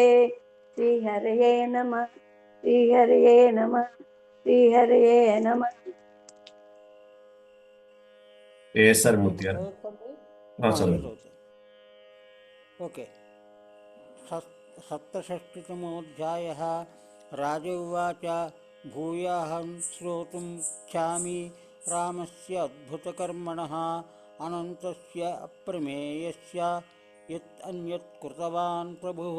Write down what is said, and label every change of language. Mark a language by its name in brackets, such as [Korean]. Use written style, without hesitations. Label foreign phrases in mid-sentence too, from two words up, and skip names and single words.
[Sanskrit] श्रीहरये नमः. श्रीहरये नमः. श्रीहरये नमः. [Telugu] ఏఎస్ఆర్ మూర్తి గారు చదువు. ఓకే. [Sanskrit] सप्तषष्टितमोऽध्यायः. राज उवाच भूयाहं श्रोतुमिच्छामि रामस्य अद्भुतकर्मणः अनन्तस्य अप्रमेयस्य यत् अन्यत् कृतवान् प्रभुः.